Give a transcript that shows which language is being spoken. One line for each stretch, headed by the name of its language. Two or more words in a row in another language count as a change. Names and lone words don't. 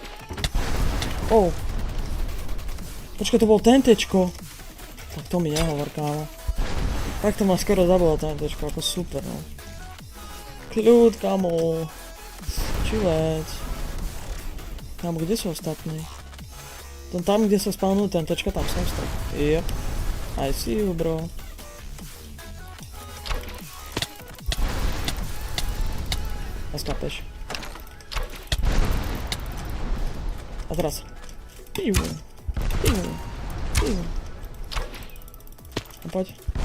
Slovak: Počkaj, to bol TNTčko. Tak to mi nehovor, kámo. Tak to ma skoro zabilo TNTčko, ako super, no. Kľud, kámo. Čilec. Kámo, kde sú ostatní? Tam, kde sa spawnujú TNTčka, tam som stal.
English: Yep. I see you, bro.
Slovak: A skapeš. A teraz. Piu. No poď.